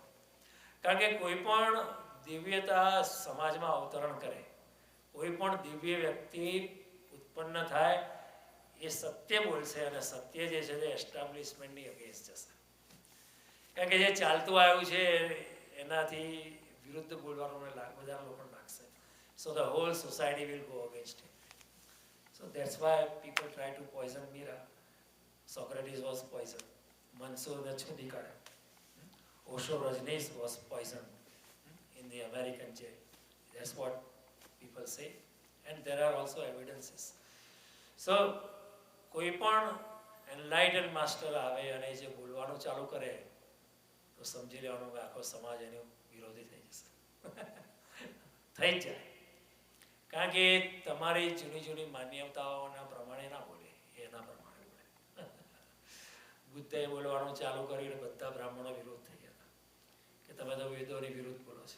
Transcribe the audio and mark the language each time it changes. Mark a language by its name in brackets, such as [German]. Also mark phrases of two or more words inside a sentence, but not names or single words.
[Gujarati] કારણ કે કોઈ પણ દિવ્યતા સમાજમાં અવતરણ કરે, કોઈ પણ દિવ્ય વ્યક્તિ ઉત્પન્ન થાય, એ સત્ય બોલશે અને સત્ય જે છે તે [English] establishmentની against [Gujarati] જશે. કારણ કે જે ચાલતું આવ્યું છે એનાથી વિરુદ્ધ બોલવાનું બધા લોકો લાગશે. [English] so the whole society will go against it. So that's why people try to poison Mira. Socrates was poisoned. Mansoor the Chudikara. Osho Rajneesh was poisoned in the American jail. That's what people say. And there are also evidences. So, [Gujarati] કોઈ પણ [English] enlightened master [Gujarati] આવે અને જે બોલવાનું ચાલુ કરે તો સમજી લેવાનું કે આખો સમાજ એનો વિરોધી થઈ જશે. થઈ જ જાય. કારણ કે તમારી જૂની માન્યતાઓના પ્રમાણે ના બોલે, એના પ્રમાણે બોલે. બુદ્ધએ બોલવાનું ચાલુ કરીને બધા બ્રાહ્મણો વિરોધ થઈ ગયા કે તમે તો વેદોની વિરુદ્ધ બોલો છો.